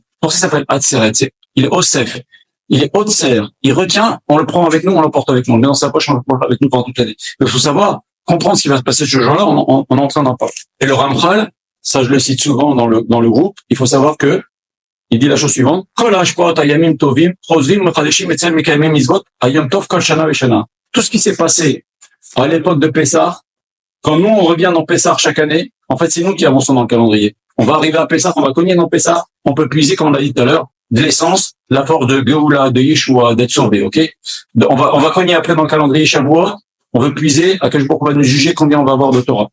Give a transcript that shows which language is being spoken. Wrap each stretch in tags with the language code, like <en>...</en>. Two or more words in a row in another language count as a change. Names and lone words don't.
<fr>Pour ça, ça s'appelle Atzeret. Il est Osef. Il est Otser. Il retient, on le prend avec nous, on l'emporte avec nous. On le met dans sa poche, on le porte avec nous pendant toute l'année. Mais il faut savoir, comprendre ce qui va se passer ce jour-là, on est en train d'en parler. Et le Ramchal, ça je le cite souvent dans le groupe, il faut savoir que il dit la chose suivante,</fr> <he>כל השפעות הימים טובים, חוזרים מתחדשים אצל מקיימים מצוות, היום טוב כל שנה ושנה.</he> <fr>Tout ce qui s'est passé à l'époque de Pessah, quand nous on revient dans Pessah chaque année, en fait c'est nous qui avançons dans le calendrier. On va arriver à Pessah, on va cogner dans Pessah, on peut puiser, comme on l'a dit tout à l'heure, de l'essence, la force de Geoula, de Yeshua, d'être sauvé, ok? On va cogner après dans le calendrier Shavuot, on veut puiser, à quel jour on va nous juger combien on va avoir de Torah.</fr>